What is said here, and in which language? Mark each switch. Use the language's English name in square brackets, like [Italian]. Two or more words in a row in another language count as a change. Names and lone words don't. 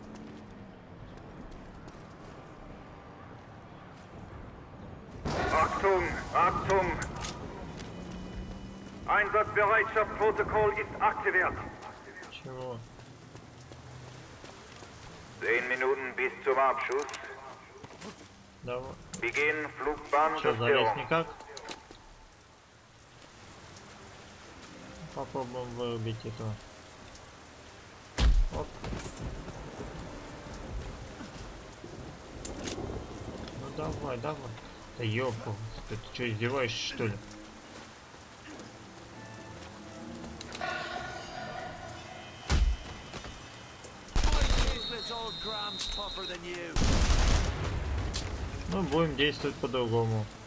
[German] Achtung, Achtung! Einsatzbereitschaftsprotokoll ist aktiviert. [Russian] Чего? [German] 10 Minuten bis zum Abschuss. [Russian] Давай. [German] Beginn Flugbahn [Russian] Что, залезть никак? Попробуем вырубить этого. Оп. Ну давай, давай. Да ёпку, ты что, издеваешься, что ли? Ну, будем действовать по-другому.